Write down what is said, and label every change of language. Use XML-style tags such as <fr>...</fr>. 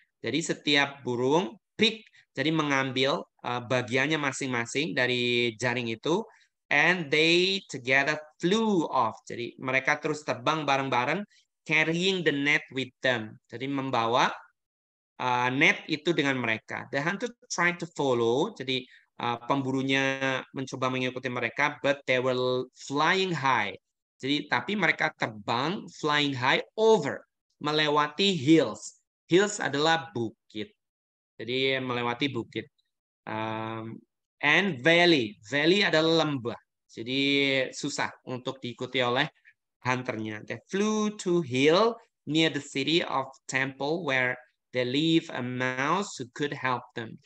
<id>Jadi setiap burung pick, jadi mengambil bagiannya masing-masing dari jaring itu.</id> <en>And they together flew off.</en> <id>Jadi mereka terus terbang bareng-bareng,</id> <en>carrying the net with them.</en> <id>Jadi membawa net itu dengan mereka.</id> <en>The hunter tried to follow.</en> <id>Jadi pemburunya mencoba mengikuti mereka,</id> <en>but they were flying high.</en> <id>Jadi tapi mereka terbang</id> <en>flying high over,</en> <id>melewati hills. Hills adalah bukit. Jadi melewati bukit. And valley adalah lembah. Jadi susah untuk diikuti oleh hunternya.</id> <en>They flew to hill near the city of temple where they leave a mouse who could help them.</en>